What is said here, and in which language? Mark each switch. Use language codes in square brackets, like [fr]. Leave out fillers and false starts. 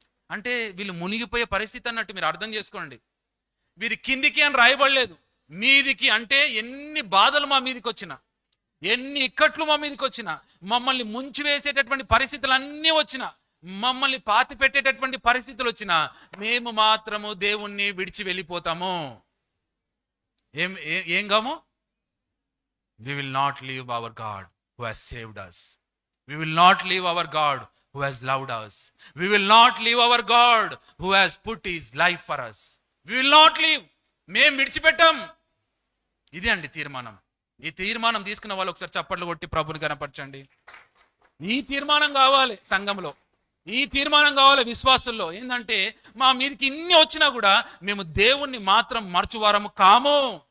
[te] అంటే వీళ్ళు మునిగిపోయే పరిస్థితి అన్నట్టు మీరు అర్థం చేసుకోండి. వీరి కిందికి అని రాయబడలేదు, మీదికి. అంటే ఎన్ని బాధలు మా మీదకి వచ్చినా, ఎన్ని ఇక్కట్లు మా మీదకి వచ్చినా, మమ్మల్ని ముంచి వేసేటటువంటి పరిస్థితులు అన్నీ వచ్చినా, మమ్మల్ని పాతి పెట్టేటటువంటి పరిస్థితులు వచ్చినా, మేము మాత్రము దేవుణ్ణి విడిచి వెళ్ళిపోతాము. ఏం కాము? [en] We will not leave our God who has saved us. We will not leave our God who has loved us. We will not leave our God who has put his life for us. We will not leave. [te] మేము విడిచిపెట్టాం. ఇది అండి తీర్మానం. ఈ తీర్మానం తీసుకున్న వాళ్ళు ఒకసారి చప్పట్లు కొట్టి ప్రభుని కనపరచండి. ఈ తీర్మానం కావాలి సంఘంలో, ఈ తీర్మానం కావాలి విశ్వాసుల్లో. ఏంటంటే మా మీదకి ఇన్ని వచ్చినా కూడా మేము దేవుణ్ణి మాత్రం మరచువారము కాము.